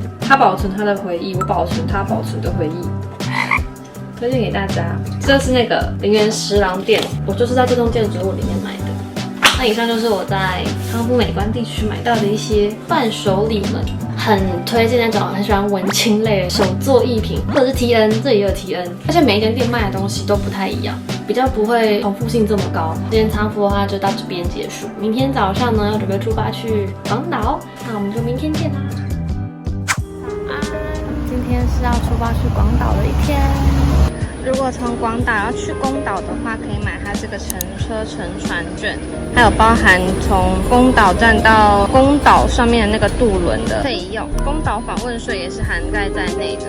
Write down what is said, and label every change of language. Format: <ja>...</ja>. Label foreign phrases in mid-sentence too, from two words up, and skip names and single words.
<zh>他保存他的回憶，我保存他保存的回憶。推薦給大家，這是那個林園十郎店，我就是在這棟建築物裡面買的。那以上就是我在康夫美觀地區買到的一些伴手禮們，很推薦那種很喜歡文青類的手作藝品，或者是 TN， 這裡也有 TN，而且每一間店賣的東西都不太一樣，比較不會重複性這麼高。今天倉敷的話就到這邊結束，明天早上呢要準備出發去廣島，那我們就明天見啦。早安，今天是要出發去廣島的一天。如果從廣島要去宮島的話，可以買它這個乘車乘船券，還有包含從宮島站到宮島上面的那個渡輪的費用，宮島訪問稅也是涵蓋在內的。</zh>